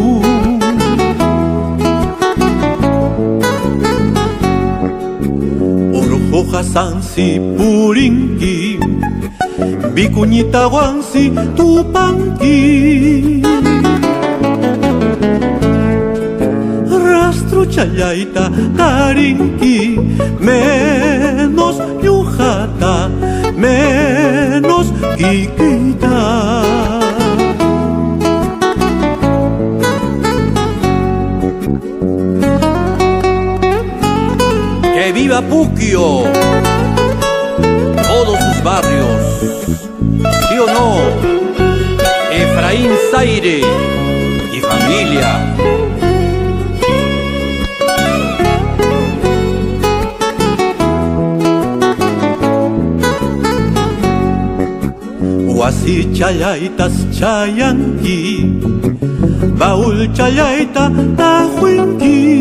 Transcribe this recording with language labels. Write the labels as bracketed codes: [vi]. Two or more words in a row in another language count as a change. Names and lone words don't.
[qu] Urujuqa sansi purinki, Vicuñita Guansi Tupanqui, rastro chayaita tarinki, menos ñujata, menos quiquita. [es] ¡Que viva Puquio! Todos sus barrios, ¿sí o no? Efraín Zaire y familia. [qu] Huasi chayaitas chayanki, baul chayaita tajuinki.